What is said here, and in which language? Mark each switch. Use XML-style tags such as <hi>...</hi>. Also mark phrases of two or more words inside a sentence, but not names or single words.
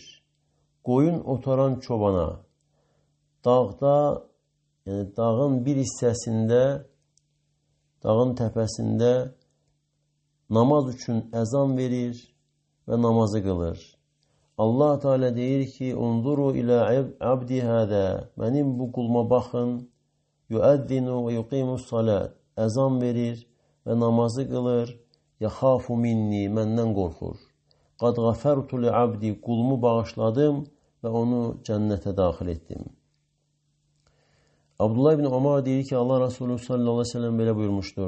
<az>Qoyun otaran çobana dağda, yəni dağın bir hissəsində, dağın təpəsində namaz üçün əzan verir və namazı qılır. Allah Teala deyir ki,</az> <ar>"انظروا إلى عبدي هذا."</ar> <az>Mənim bu quluma baxın.</az> <ar>يؤذن ويقيم الصلاة.</ar> <az>Əzan verir və namazı qılır.</az> <ar>يخاف مني,</ar> <az>məndən qorxur.</az> <ar>قد غفرت لعبدي.</ar> <az>Qulumu bağışladım və onu cənnətə daxil etdim. Abdullah ibn Ömər deyir ki, Allah Resulü</az> <ar>صلى الله عليه وسلم</ar> <az>belə buyurmuşdur.</az>